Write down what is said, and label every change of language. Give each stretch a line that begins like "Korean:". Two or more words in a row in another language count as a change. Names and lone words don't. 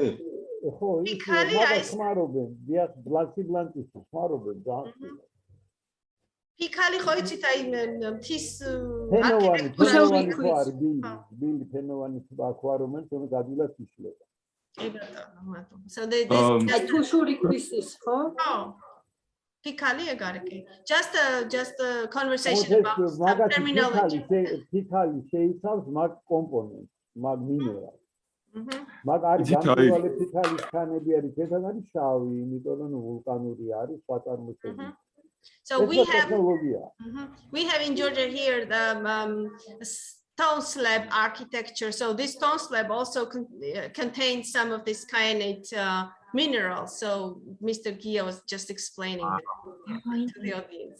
Georgian: ხო, ფიქალი აი ხმარობენ, დიახ, ბლანკის ხმარობენ ძალიან. ფიქალი ხო იცით აი მთის ფენოვანი ხო არის, ბილი ფენოვანი სხვა რომენ თუმცა ადვილად იშლება. კი ბატონო, მადლობა.
English: So this
Georgian: თუშური ქვის ხო? ხო. ფიქალი ეგ არის კი.
English: Just a conversation about terminology.
Georgian: ფიქალი შეიცავს მაგ კომპონენტს, მაგ მინერალს. მაგ არის გამწვავე ფიქალის ქანები არის, ერთად არის შავი, იმიტომ რომ ვულკანური არის სხვა წარმოშობილი.
English: So we have
Georgian: ტექნოლოგია.
English: we have in Georgia here the stone slab architecture. So this stone slab also contains some of this kyanate minerals. So Mr. Gia was just explaining to the audience.